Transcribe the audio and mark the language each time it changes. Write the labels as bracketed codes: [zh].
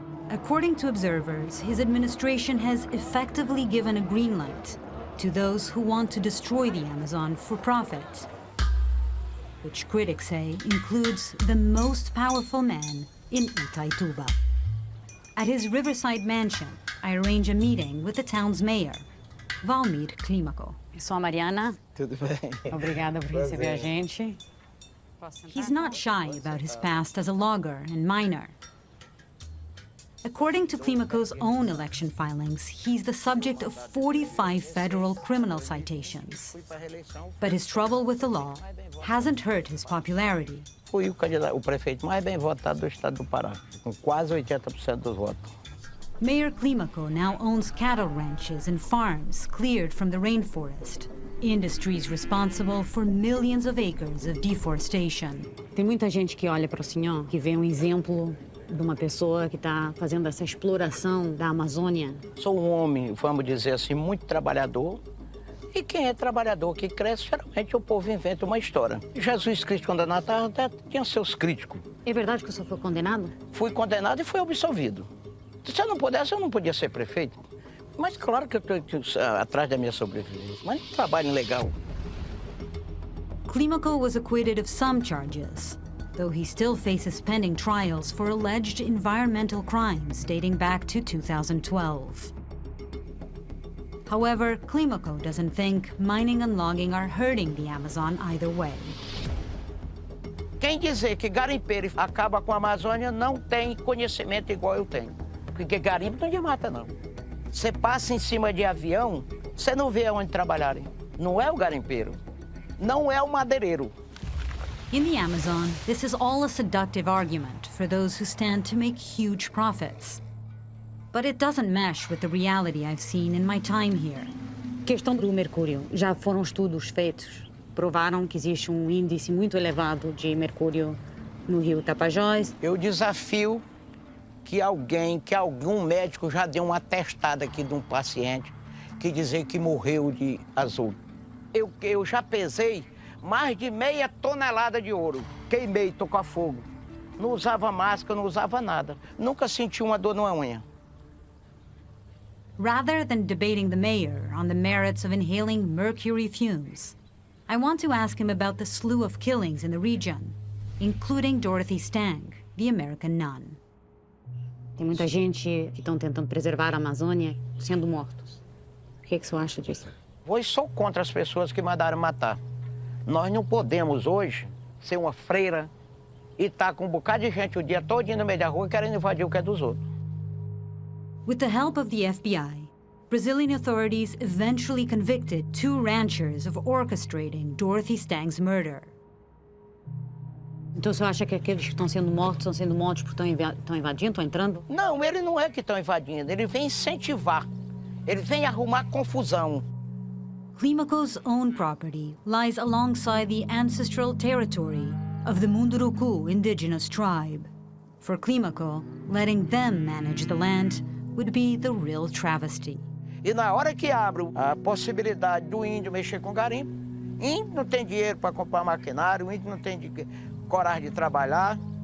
[en] According to observers, his administration has effectively given a green light to those who want to destroy the Amazon for profit, which critics say includes the most powerful man in Itaituba. At his riverside mansion, I arrange a meeting with the town's mayor, Valmir Clímaco. [pt] Eu sou a Mariana. Tudo bem. Obrigada por receber a gente. [en] He's not shy about his past as a logger and miner. According to Clímaco's own election filings, he's the subject of 45 federal criminal citations. But his trouble with the law hasn't hurt his popularity. [pt] Fui o prefeito mais bem votado do estado do Pará, com quase 80% dos votos. [en] Mayor Clímaco now owns cattle ranches and farms cleared from the rainforest, industries responsible for millions of acres of deforestation. [pt] Tem muita gente que olha para o senhor, que vê exemplo de uma pessoa que está fazendo essa exploração da Amazônia. Sou um homem, vamos dizer assim, muito trabalhador. E quem é trabalhador que cresce, geralmente o povo inventa uma história. Jesus Cristo, quando na Terra, até tinha seus críticos. É verdade que o senhor foi condenado? Fui condenado e fui absolvido. Se eu não pudesse, eu não podia ser prefeito. Mas claro que eu estou atrás da minha sobrevivência. Mas um trabalho legal. [en] Clímaco was acquitted of some charges, though he still faces pending trials for alleged environmental crimes dating back to 2012. However, Clímaco doesn't think mining and logging are hurting the Amazon either way. [pt] Quem dizer que garimpeiro acaba com a Amazônia não tem conhecimento igual eu tenho. Porque garimpo não desmata, não. Você passa em cima de avião, você não vê onde trabalharem. Não é o garimpeiro, não é o madeireiro. [en] In the Amazon, this is all a seductive argument for those who stand to make huge profits. But it doesn't mesh with the reality I've seen in my time here. [pt] Questão do mercúrio. Já foram estudos feitos, provaram que existe índice muito elevado de mercúrio no rio Tapajós. Eu desafio que algum médico já deu uma atestada aqui de um paciente que dizer que morreu de azul. Eu já pesei mais de 0,5 tonelada de ouro. Queimei, tô com fogo. Não usava máscara, não usava nada. Nunca senti uma dor numa unha. [en] Rather than debating the mayor on the merits of inhaling mercury fumes, I want to ask him about the slew of killings in the region, including Dorothy Stang, the American nun. [pt] Tem muita gente que estão tentando preservar a Amazônia sendo mortos. O que o senhor acha disso? Hoje sou contra as pessoas que mandaram matar. Nós não podemos hoje ser uma freira e estar com um bocado de gente o dia todo no meio da rua querendo invadir o que é dos outros. [en] With the help of the FBI, Brazilian authorities eventually convicted 2 ranchers of orchestrating Dorothy Stang's murder. [pt] Então o senhor acha que aqueles que estão sendo mortos porque estão invadindo, estão entrando? Não, ele não é que estão invadindo, ele vem incentivar, ele vem arrumar confusão. [en] Clímaco's own property lies alongside the ancestral territory of the Munduruku indigenous tribe. For Clímaco, letting them manage the land would be the real travesty. [pt] E na hora que abre a possibilidade do índio mexer com garimpo, índio não tem dinheiro para comprar maquinário, índio não tem coragem de trabalhar.